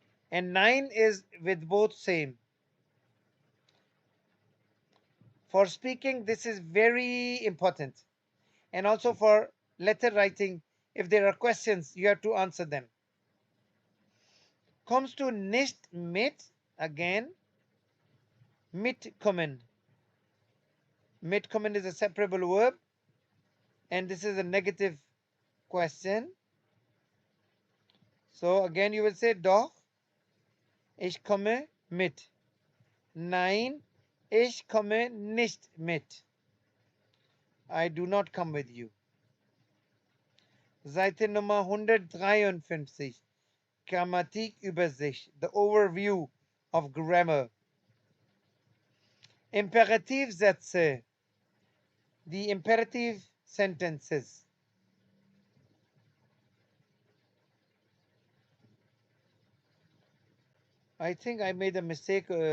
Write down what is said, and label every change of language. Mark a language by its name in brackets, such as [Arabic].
[English] And 9 is with both same. For speaking, this is very important. And also for letter writing, if there are questions, you have to answer them. Comes to nicht mit, again, mitkommen. Mitkommen is a separable verb. And this is a negative question. So again, you will say [German] doch, ich komme mit. Nein, ich komme nicht mit. [English] I do not come with you. [German] Seite Nummer 153. Grammatikübersicht. [English] The overview of grammar. Imperative Sätze, the imperative sentences. I think I made a mistake.